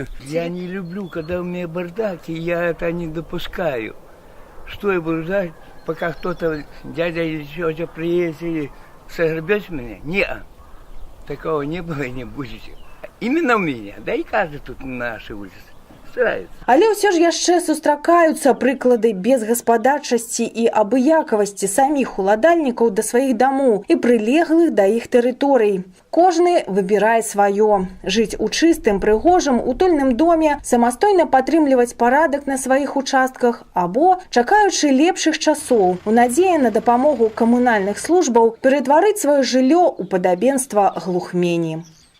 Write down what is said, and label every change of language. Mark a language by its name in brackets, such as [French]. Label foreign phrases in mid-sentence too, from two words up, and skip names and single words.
[Russian] Я не люблю, когда у меня бардак, и я это не допускаю. Что я буду ждать, пока кто-то, дядя или тетя приедет и согребет меня? Нет, такого не было и не будет. Именно у меня, да и каждый тут на нашей улице старается. [Belarusian] Але ўсё ж яшчэ сустракаюцца прыклады безгаспадарчасці і абыякавасці саміх уладальнікаў да сваіх дамоў і прылеглых да іх тэрыторый. Кожны выбірае сваё. Жыць у чыстым, прыгожым, утульным доме, самастойна падтрымліваць парадак на сваіх участках або, чакаючы лепшых часоў, у надзеі на дапамогу камунальных службаў, ператварыць сваё жыллё ў падабенства глухмені.